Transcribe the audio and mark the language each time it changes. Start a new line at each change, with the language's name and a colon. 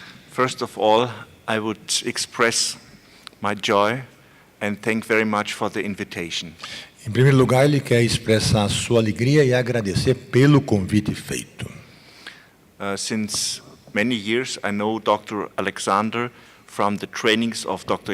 English: First of all, I would express my joy and thank very much for the invitation.
Portuguese: Em primeiro lugar, ele quer expressar a sua alegria e agradecer pelo convite feito.
English: Since many years, I know Dr. Alexander from the trainings of Dr.